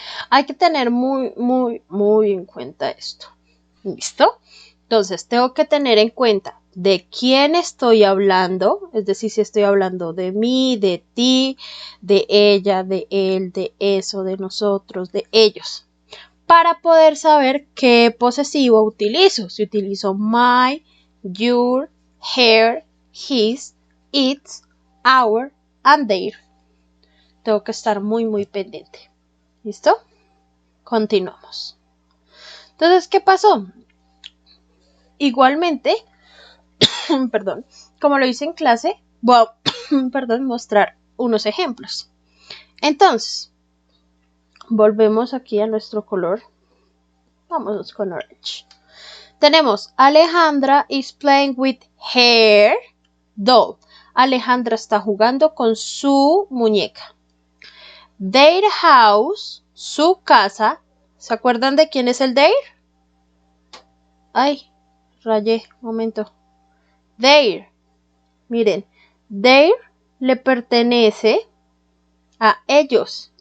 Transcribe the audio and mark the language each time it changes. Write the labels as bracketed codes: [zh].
[es] Hay que tener muy en cuenta esto. ¿Listo? Entonces, tengo que tener en cuenta de quién estoy hablando, es decir, si estoy hablando de mí, de ti, de ella, de él, de eso, de nosotros, de ellos, para poder saber qué posesivo utilizo. Si utilizo [en] my, your, her, his, its, our, and their. [es] Tengo que estar muy pendiente. ¿Listo? Continuamos. Entonces, ¿qué pasó? Igualmente, perdón, como lo hice en clase, voy a mostrar unos ejemplos. Entonces, volvemos aquí a nuestro color. Vámonos con orange. Tenemos [en] Alejandra is playing with her doll. [es] Alejandra está jugando con su muñeca. [en] Their house, [es] su casa. ¿Se acuerdan de quién es el their? Ay, rayé, momento. Their. Miren, their le pertenece a ellos.